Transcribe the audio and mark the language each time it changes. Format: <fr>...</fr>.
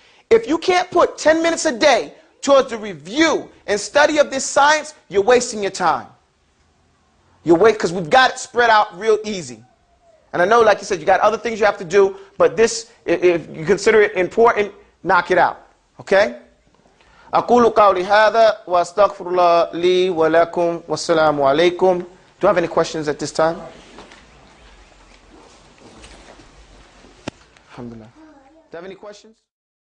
<en>If you can't put 10 minutes a day towards the review and study of this science, you're wasting your time. You're wasting, because we've got it spread out real easy. And I know, like you said, you got other things you have to do, but this, if you consider it important, knock it out. Okay?</en> <ar>أقول قولي هذا وأستغفر الله لي ولكم والسلام عليكم.</ar> <en>Do you have any questions at this time? Alhamdulillah. Do you have any questions?</en>